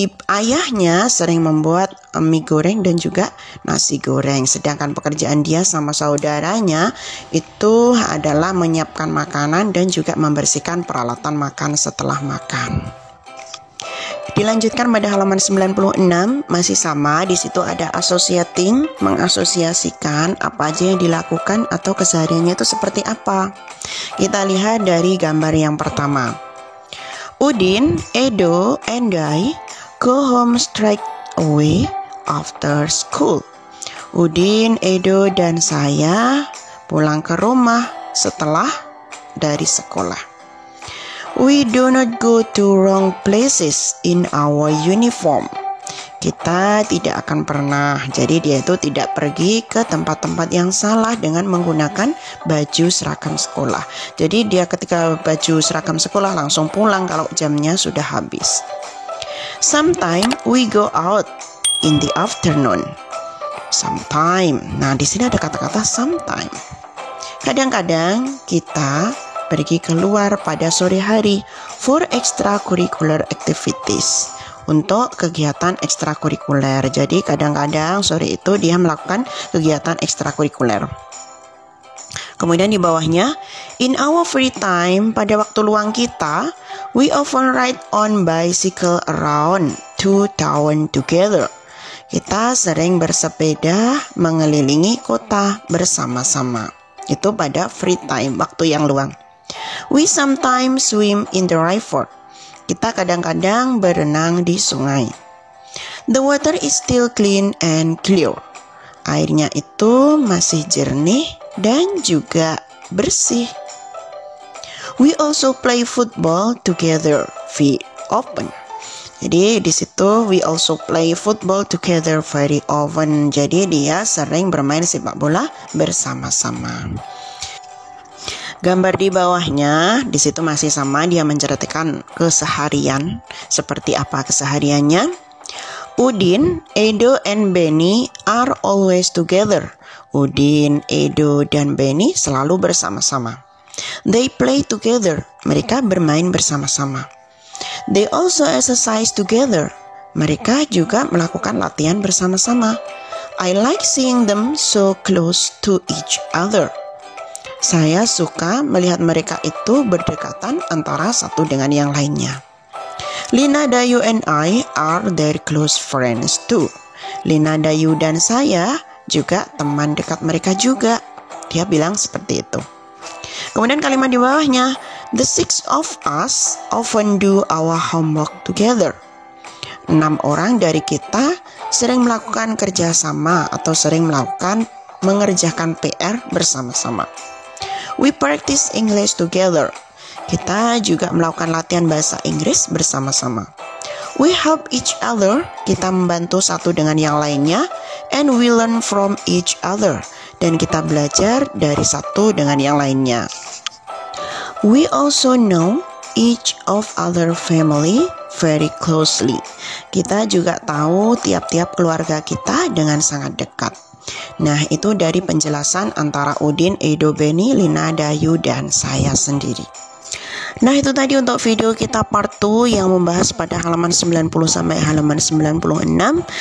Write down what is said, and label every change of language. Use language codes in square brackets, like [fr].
[id] Ayahnya sering membuat mie goreng dan juga nasi goreng, sedangkan pekerjaan dia sama saudaranya itu adalah menyiapkan makanan dan juga membersihkan peralatan makan setelah makan. Dilanjutkan pada halaman 96, masih sama, di situ ada associating, mengasosiasikan apa aja yang dilakukan atau kesehariannya itu seperti apa. Kita lihat dari gambar yang pertama. [en] Udin, Edo, and I go home straight away after school. [id] Udin, Edo, dan saya pulang ke rumah setelah dari sekolah. [en] We do not go to wrong places in our uniform. [id] Kita tidak akan pernah, jadi dia itu tidak pergi ke tempat-tempat yang salah dengan menggunakan baju seragam sekolah. Jadi dia ketika baju seragam sekolah langsung pulang kalau jamnya sudah habis. [en] Sometimes we go out in the afternoon. [id] Sometime. Nah, di sini ada kata-kata sometime. Kadang-kadang kita pergi keluar pada sore hari [en] for extracurricular activities, [id] untuk kegiatan ekstrakurikuler. Jadi kadang-kadang sore itu dia melakukan kegiatan ekstrakurikuler. Kemudian di bawahnya, [en] in our free time, [id] pada waktu luang kita, [en] we often ride on bicycle around to town together. [id] Kita sering bersepeda mengelilingi kota bersama-sama. Itu pada free time, waktu yang luang. [en] We sometimes swim in the river. [id] Kita kadang-kadang berenang di sungai. [en] The water is still clean and clear. [id] Airnya itu masih jernih dan juga bersih. [en] We also play football together very often. [id] Jadi di situ [en] we also play football together very often. [id] Jadi dia sering bermain sepak bola bersama-sama. Gambar di bawahnya, di situ masih sama, dia menceritakan keseharian, seperti apa kesehariannya. [en] Udin, Edo, and Benny are always together. [id] Udin, Edo, dan Benny selalu bersama-sama. [en] They play together. [id] Mereka bermain bersama-sama. [en] They also exercise together. [id] Mereka juga melakukan latihan bersama-sama. [en] I like seeing them so close to each other. [id] Saya suka melihat mereka itu berdekatan antara satu dengan yang lainnya. [en] Lina, Dayu, and I are their close friends too. [id] Lina, Dayu, dan saya juga teman dekat mereka juga. Dia bilang seperti itu. Kemudian kalimat di bawahnya, [en] the six of us often do our homework together. [id] 6 orang dari kita sering melakukan kerjasama atau sering mengerjakan PR bersama-sama. [en] We practice English together. [id] Kita juga melakukan latihan bahasa Inggris bersama-sama. [en] We help each other. [id] Kita membantu satu dengan yang lainnya. [en] And we learn from each other. [id] Dan kita belajar dari satu dengan yang lainnya. [en] We also know each of other family very closely. [id] Kita juga tahu tiap-tiap keluarga kita dengan sangat dekat. Nah, itu dari penjelasan antara Udin, Edo, Benny, Lina, Dayu, dan saya sendiri. Nah, itu tadi untuk video kita part 2 yang membahas pada halaman 90 sampai halaman 96.